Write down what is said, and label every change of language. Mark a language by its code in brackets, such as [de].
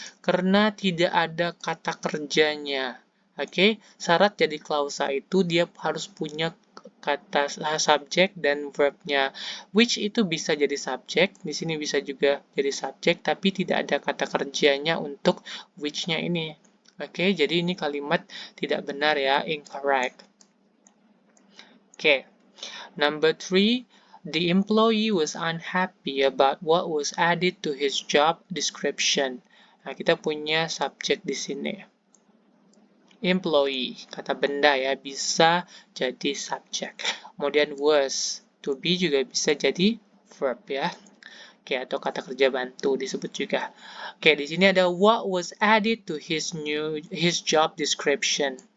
[id] Karena tidak ada kata kerjanya. Oke, syarat jadi klausa itu dia harus punya kata subjek dan verbnya. Which itu bisa jadi subjek, di sini bisa juga jadi subjek, tapi tidak ada kata kerjanya untuk which-nya ini. Oke, jadi ini kalimat tidak benar ya, incorrect. [en] Oke, number 3, the employee was unhappy about what was added to his job description. [id] Nah, kita punya subjek di sini. Employee, kata benda ya, bisa jadi subjek. Kemudian was, to be juga bisa jadi verb ya. Oke, atau kata kerja bantu disebut juga. Oke, di sini ada what was added to his job description.